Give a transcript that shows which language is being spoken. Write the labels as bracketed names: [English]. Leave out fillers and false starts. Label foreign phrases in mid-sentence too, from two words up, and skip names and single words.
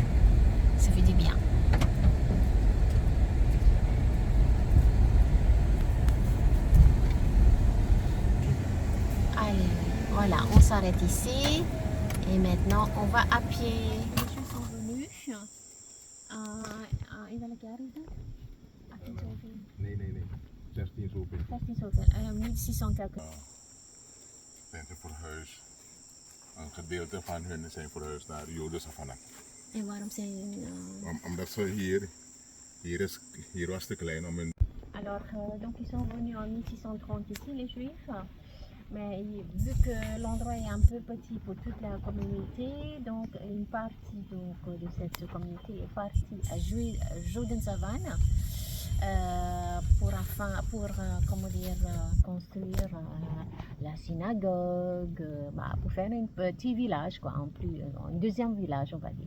[French] Ça fait du bien. Allez, voilà, on s'arrête ici et maintenant on va à pied. Les gens sont venus. [Dutch] In welk jaar is dat? 18 zoveel. Nee. 16 zoveel. 16 zoveel. 1600 quelque. Mensen verhuisd. Een gedeelte van hun zijn verhuisd naar Joden Savannah. En waarom zijn Omdat ze hier was te klein om hun. [French] Alors, donc ils sont venus en 1630 ici, les Juifs. Mais vu que l'endroit est un peu petit pour toute la communauté, donc une partie de cette communauté est partie à Joden-Savannah pour comment dire, construire la synagogue, pour faire un petit village, quoi, un deuxième village, on va dire.